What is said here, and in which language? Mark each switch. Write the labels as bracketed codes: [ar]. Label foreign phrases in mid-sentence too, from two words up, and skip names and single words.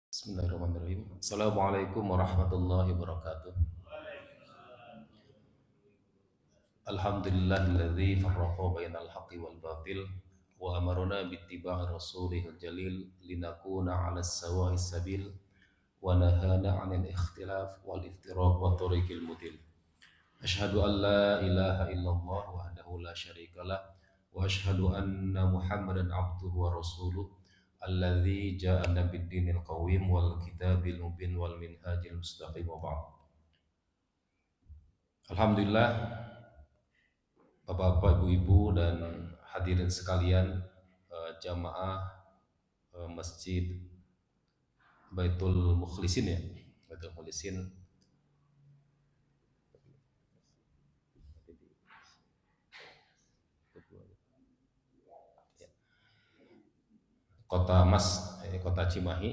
[ar] بسم الله الرحمن الرحيم. السلام عليكم ورحمة الله وبركاته. الحمد لله الذي فرق بين الحق والباطل وأمرنا باتباع رسوله الجليل لنكون على سواء السبيل ونهانا عن الاختلاف والافتراق وطريق المضل. أشهد أن لا إله إلا الله وحده لا شريك له وأشهد أن محمدا عبده ورسوله الذي جاءنا بالدين القويم والكتاب المبين والمنهاج المستقيم وبعد. Alhamdulillah, [id] Bapak-bapak, Ibu-ibu dan hadirin sekalian, jamaah Masjid Baitul Mukhlisin ya, Baitul Mukhlisin Kota Mas, Kota Cimahi.